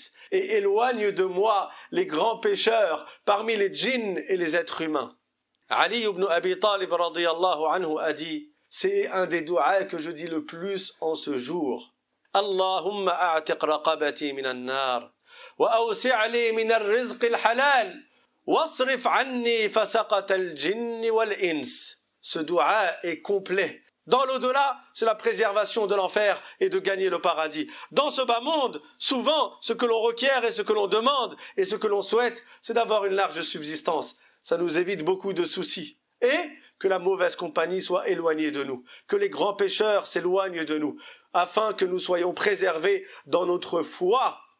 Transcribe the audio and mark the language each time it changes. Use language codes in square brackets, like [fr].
[fr] Et éloigne de moi les grands pécheurs parmi les djinns et les êtres humains. Ali ibn Abi Talib radiyallahu anhu a dit, c'est un des du'as que je dis le plus en ce jour. [ar] Allahumma a'tiq raqabati minan nar. وأوسع لي من الرزق الحلال واصرف عني فسقة الجن والإنس. [fr] Ce dua est complet. Dans l'au-delà, c'est la préservation de l'enfer et de gagner le paradis. Dans ce bas monde, souvent, ce que l'on requiert et ce que l'on demande et ce que l'on souhaite, c'est d'avoir une large subsistance. Ça nous évite beaucoup de soucis. Et que la mauvaise compagnie soit éloignée de nous, que les grands pécheurs s'éloignent de nous, afin que nous soyons préservés dans notre foi.